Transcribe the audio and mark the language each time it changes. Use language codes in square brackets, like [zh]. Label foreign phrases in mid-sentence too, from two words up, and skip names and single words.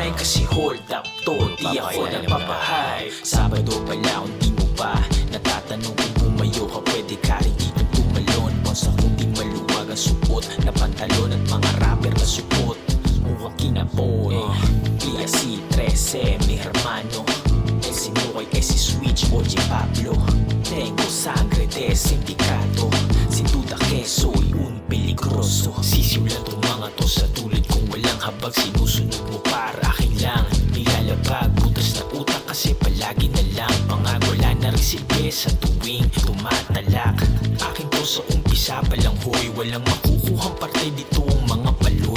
[tl] Kasi [en] hold up [tl] to, di ako nagpapahype. Sabado pala kung di mo pa natatanong kung bumayo ka, pwede ka rin dito tumalon. Basta kung di maluwag ang suot na pantalon at mga rapper na supot. Mukhang kinapoy, Pia si 13, [es] mi hermano El Sinoy, si Switch, Oye Pablo. Tengo sangre de sindicato, sin duda que soy un peligroso. [tl] Sisiw lang tong mga to sa tulad kung walang habag. Sinusunod mo para akin lang, nilalabag, butas na utak kasi palagi na lang pangag. Wala na rin silbi sa tuwing tumatalak. Akin to sa umpisa palang hoy, walang makukuhang parte dito ang mga paloy.